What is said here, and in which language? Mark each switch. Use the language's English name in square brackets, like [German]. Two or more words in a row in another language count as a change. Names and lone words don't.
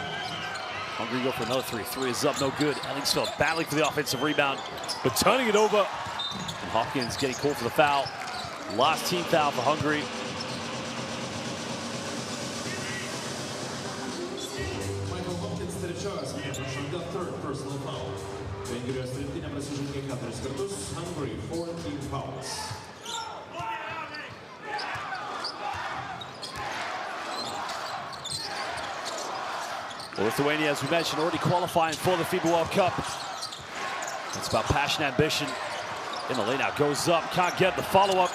[English] Hungary go for another three. Three is up, no good. Ellingsfeld battling for the offensive rebound, but turning it over. And Hopkins getting called for the foul. Last team foul for Hungary. [Lithuanian] Michael Hopkins trečios vietos, [English] the third personal foul. [Lithuanian] Vengrijos rinktinė prasižengė 4 kartus, [English] Hungary 14 fouls. Well, Lithuania, as we mentioned, already qualifying for the FIBA World Cup. It's about passion, ambition. In the lane out, goes up, can't get the follow-up.